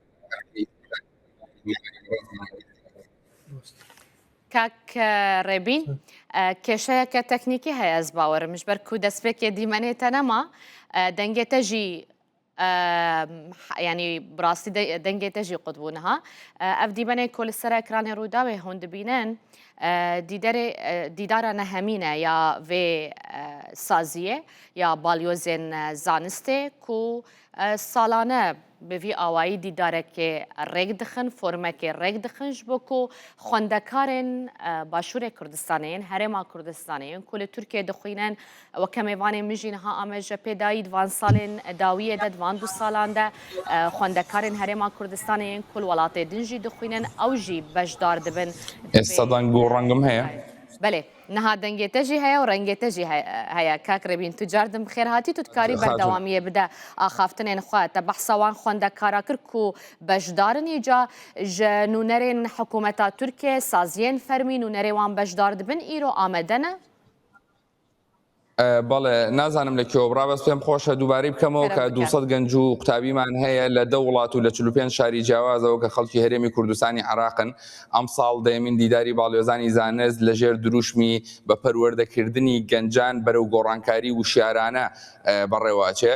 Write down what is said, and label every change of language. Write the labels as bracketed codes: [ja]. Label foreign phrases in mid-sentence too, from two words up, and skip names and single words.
[ku] کاک ڕێبین کێشەیەکە تەکنیکی هەیە ئەس باوەرم ژبەر کو دەستپێکێ دیمەنێتە نەما دەنگێتە ژی ینی بڕاستی دەنگێتە ژی قوتبوونها ئەف دیمەنەی کۆ لەسەر ئەکرانی ڕووداوێ هەون دبینن دیدارە نەهەمینە یا vê saziyê ya balyozên zanistê ku salane bi vî awayî dîdarekê rêk dixin, formekê rêk dixin ji bo ku xwendekarên Başûrê Kurdistanê yên, Herêma Kurdistanê yên ku li Tirkiye dixwînin weke mêvanê min jî niha ameje pêdayî divan salên dawiyê de divan 2 salan de xwendekarên Herêma Kurdistanê yên ku li welatê din jî dixwînin ew jî beşdar dibin. [ckb] ئێستا دەنگ و ڕەنگم هەیە. [ku] بله نها دەنگێتە ژی هەیە و ڕەنگێتە ژی هەیە کاک ڕێبین تو جاردم بخێر هاتی تو کاری بەردەوامیە بدە ئاخافتنێن خواتە بەحسەوان خوێندەکارا کرد و بەشدارن ئیجا ji nûnerên hikûmeta Tirkiye saziyên fermî nûnerê beşdar dibin îro ئامادەنە؟ [ckb] بەڵێ نازانم لە کێوە بڕابەست پێم خۆشە دووبارەی بکەمەوە کە 200 گەنج و قوتابیمان هەیە لە 10 وڵات و لە 45 شاری جیاوازەوە کە خەڵکی هەرێمی کوردستانی عێراقن. ئەم ساڵ دەیەمین دیداری باڵێزانی زانست لەژێر دروشمی بە پەروەردەکردنی گەنجان بەرەو گۆڕانکاری وشیارانە بەڕێواچێ.